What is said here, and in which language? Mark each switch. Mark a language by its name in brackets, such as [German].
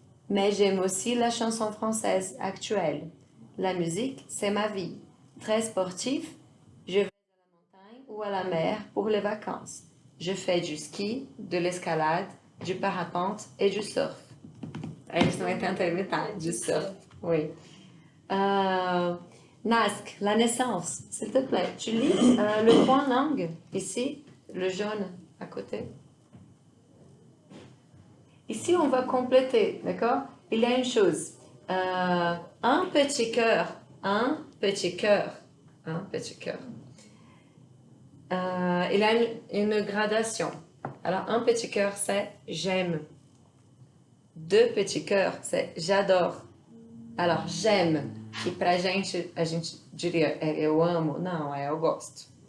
[French] Mais j'aime aussi la chanson française actuelle. La musique, c'est ma vie. Très sportif, je vais à la montagne ou à la mer pour les vacances. Je fais du ski, de l'escalade, du parapente et du surf. [Portuguese] A gente também tenta imitar, [French] du surf. Oui. Nasc, la naissance, s'il te plaît. Tu lis le point langue, ici, le jaune à côté. Ici, on va compléter, d'accord? Il y a une chose. Un petit cœur, un petit cœur, un petit cœur. Il y a une gradation. Alors, un petit cœur, c'est j'aime. Deux petits cœurs, c'est j'adore. Alors, j'aime, [Portuguese] que pra gente, a gente diria eu amo, não, é eu gosto.